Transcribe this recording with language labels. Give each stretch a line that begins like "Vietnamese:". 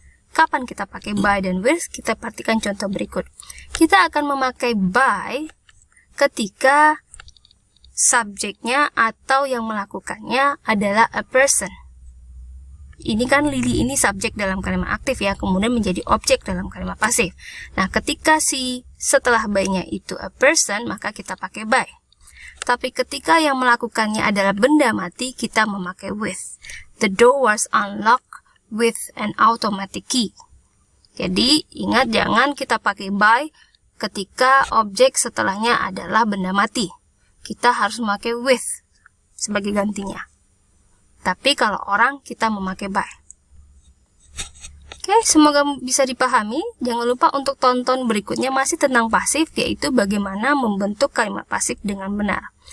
Indonesian: Kapan kita pakai by dan with? Kita perhatikan contoh berikut. Kita akan memakai by ketika subjeknya atau yang melakukannya adalah
English: a person.
Indonesian: Ini kan Lily ini subjek dalam kalimat aktif ya, kemudian menjadi objek dalam kalimat pasif. Nah, ketika setelah by-nya itu
English: a person,
Indonesian: maka kita pakai by. Tapi ketika yang melakukannya adalah benda mati, kita memakai with.
English: The door was unlocked with an automatic key.
Indonesian: Jadi, ingat jangan kita pakai by ketika objek setelahnya adalah benda mati. Kita harus memakai with sebagai gantinya. Tapi kalau orang, kita memakai by. Oke, semoga bisa dipahami. Jangan lupa untuk tonton berikutnya masih tentang pasif, yaitu bagaimana membentuk kalimat pasif dengan benar.